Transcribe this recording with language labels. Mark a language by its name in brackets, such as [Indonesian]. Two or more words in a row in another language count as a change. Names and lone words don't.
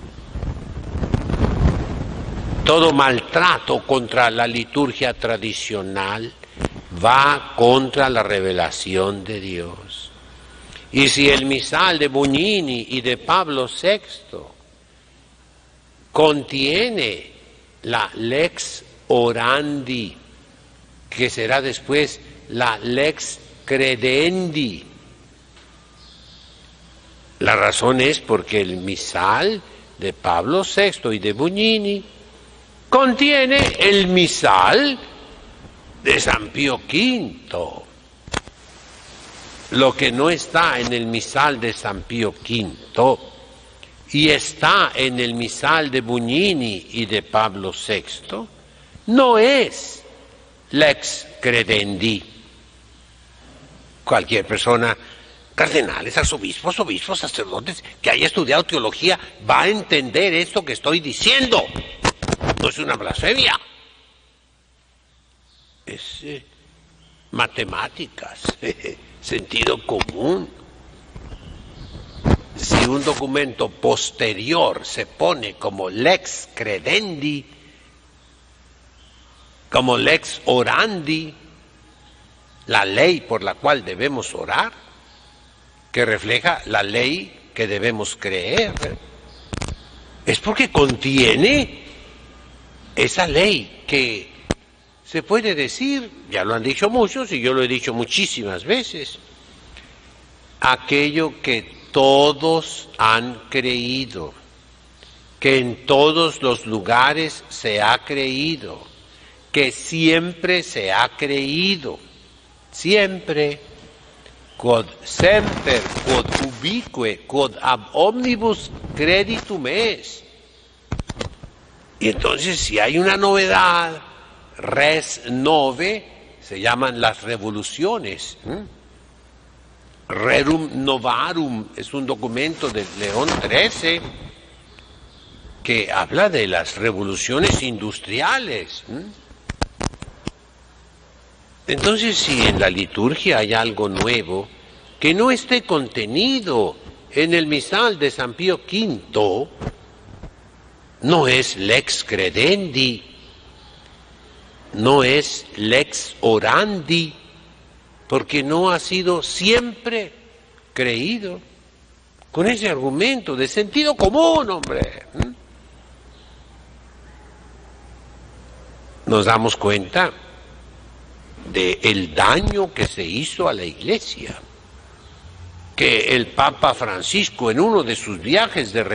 [Spanish] Todo maltrato contra la liturgia tradicional va contra la revelación de Dios. Y si el misal de Bugnini y de Pablo VI contiene la [Latin] lex orandi, [Spanish] que será después la [Latin] lex credendi, [Spanish] la razón es porque el misal de Pablo VI y de Bugnini contiene el misal de San Pío V. Lo que no está en el misal de San Pío V y está en el misal de Bugnini y de Pablo VI, no es [Latin] lex credendi. [Spanish] Cualquier persona, cardenales, arzobispos, obispos, sacerdotes, que haya estudiado teología, va a entender esto que estoy diciendo. No es una blasfemia. Es matemáticas, sentido común. si un documento posterior se pone como [Latin] lex credendi, [Spanish] como [Latin] lex orandi, [Spanish] la ley por la cual debemos orar, que refleja la ley que debemos creer, es porque contiene esa ley que se puede decir, ya lo han dicho muchos y yo lo he dicho muchísimas veces, aquello que todos han creído, que en todos los lugares se ha creído, que siempre se ha creído, siempre, [Latin] quod semper, quod ubique, quod ab omnibus creditum est. [Spanish] Y entonces si hay una novedad, [Latin] res nove, [Spanish] se llaman las revoluciones. Rerum Novarum es un documento de León XIII que habla de las revoluciones industriales. Entonces, si en la liturgia hay algo nuevo que no esté contenido en el misal de San Pío V, no es [Latin] lex credendi, [Spanish] no es [Latin] lex orandi, [Spanish] porque no ha sido siempre creído con ese argumento de sentido común, hombre. Nos damos cuenta del daño que se hizo a la Iglesia, que el Papa Francisco en uno de sus viajes de